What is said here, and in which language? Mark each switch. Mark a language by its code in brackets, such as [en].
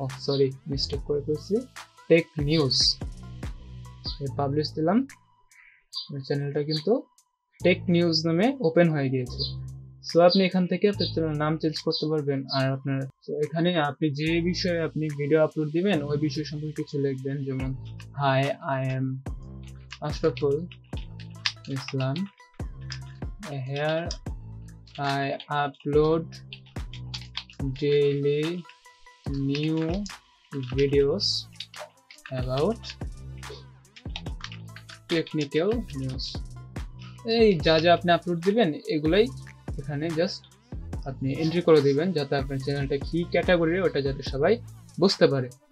[bn] Sorry, mistake করে ফেলছি, tech news. Publish দিলাম, চ্যানেলটা কিন্তু টেক নিউজ নামে ওপেন হয়ে গিয়েছে। সো আপনি এখান থেকে আপনার চ্যানেলের নাম চেঞ্জ করতে পারবেন। আর আপনার এখানে আপনি যে বিষয়ে আপনি ভিডিও আপলোড দিবেন ওই বিষয় সম্পর্কে কিছু লিখবেন, যেমন [en] Hi I am Ashraful Islam. Here I upload daily new videos about technical news. [bn] এই যা যা আপনি আপলোড দিবেন এগুলাই এখানে জাস্ট আপনি এন্ট্রি করে দিবেন যাতে আপনার চ্যানেলটা কি ক্যাটাগরি ওটা যাতে সবাই বুঝতে পারে।